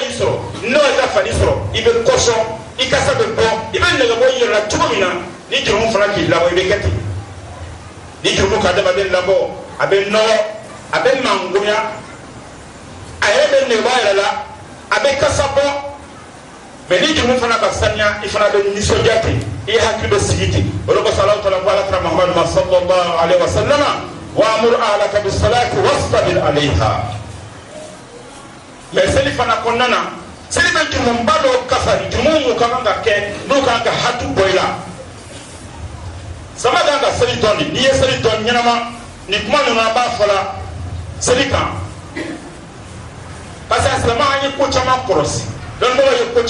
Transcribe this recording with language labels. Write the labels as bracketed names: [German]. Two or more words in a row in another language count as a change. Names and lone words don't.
[Bambara] y'i sɔrɔ n'o ye ka fani sɔrɔ i bɛ kɔsɔn i kasa bɛ bɔ i bɛ nɛgɛbɔ i yɛrɛ la cogo min na ni jurumu fana k'i labɔ i bɛ kɛ ten ni jurumu ka adamaden labɔ a bɛ nɔgɔ a bɛ mangoya a yɛrɛ bɛ nɛgɛbɔ a yɛrɛ la a bɛ kasa bɔ mais ni jurumu fana ka saniya i fana bɛ nisɔndiya ten i hakili bɛ sigi ten o de kosɔn Alahu taala ko alakira Muhamadu ma [Arabic] صلى الله عليه وسلم وأمر أهلك بالصلاة واصطبر عليها [Bambara] mais seli fana kɔnɔna na seli bɛ jurumuba dɔw kafa jurumu mun ka kan ka kɛ n'u kan ka hatu bɔ i la sama kan ka seli dɔn de n'i ye seli dɔn ɲɛnama nin kuma ninnu an b'a fɔ la seli kan [French] parce que [Bambara] a silamɛ an ye ko caman kɔlɔsi dɔnnibagaw ye ko